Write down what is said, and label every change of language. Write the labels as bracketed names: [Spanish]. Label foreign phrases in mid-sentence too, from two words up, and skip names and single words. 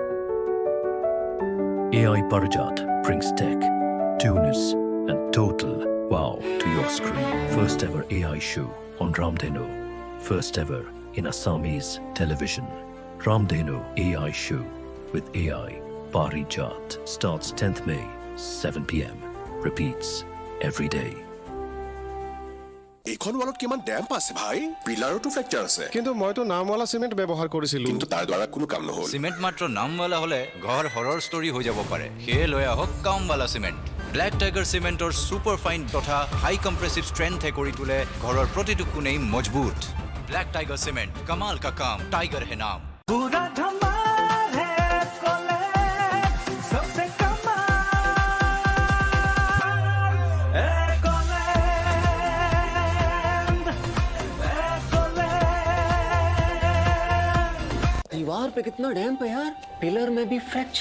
[English] AI Parijat brings tech, tuners, and total wow to your screen. First ever AI show on Ramdhenu. First ever in Assamese television. Ramdhenu AI show with AI Parijat starts 10th May, 7 p.m. Repeats every day. [Assamese] এইখন ওয়ালত কিমান ড্যাম্প আছে ভাই পিলাৰটো ফ্ৰেকচাৰ আছে কিন্তু মইতো নামৱালা সিমেন্ট ব্যৱহাৰ কৰিছিলো কিন্তু তাৰ দ্বাৰা কোনো কাম নহল সিমেন্ট মাত্ৰ নামৱালা হলে ঘৰ [English] horror story [Assamese] হৈ যাব পাৰে সেয়ে লৈ আহক কামৱালা সিমেন্ট ব্ল্যাক টাইগাৰ সিমেন্টৰ [English] super fine [Assamese] তথা [English] high compressive strength [Assamese] কৰি তোলে ঘৰৰ প্ৰতিটো কোণেই মজবুত ব্ল্যাক টাইগাৰ সিমেন্ট [Hindi] कमाल का काम टाइगर है नाम पूरा धमाल है कोलेज सबसे कमाल है दीवार पे कितना डैम्प है यार पिलर में भी फ्रैक्चर